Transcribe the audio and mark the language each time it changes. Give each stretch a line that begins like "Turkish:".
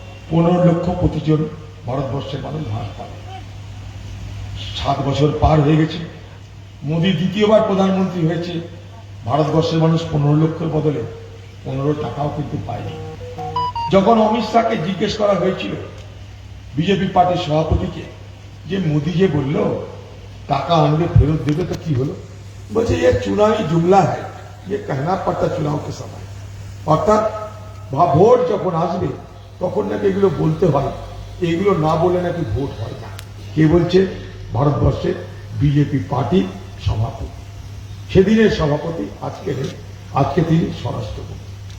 Bangla: 15 লক্ষ প্রতিজন ভারতবর্ষের মানুষ ভাগ পাবে। 7 বছর পার হয়ে গেছে, মোদী দ্বিতীয়বার প্রধানমন্ত্রী হয়েছে, ভারতবর্ষের মানুষ 15 লক্ষের বদলে 15 টাকাও কিন্তু পায়নি। যখন অমিত শাহকে জিজ্ঞেস করা হয়েছিল, বিজেপি পার্টির সভাপতিকে, যে মোদী যে বলল টাকা আনবে ফেরত দেবে, তো কি হলো? বলছে
Hindi: ये चुनावी जुमला है, ये कहना पड़ता चुनाव के समय।
Bangla: অর্থাৎ ভোট যখন আসবে তখন নাকি এগুলো বলতে হয়, এগুলো না বলে নাকি ভোট হয় না। কে বলছে? ভারতবর্ষের বিজেপি পার্টির সভাপতি। সেদিনের সভাপতি আজকে তিনি স্বরাষ্ট্রমন্ত্রী।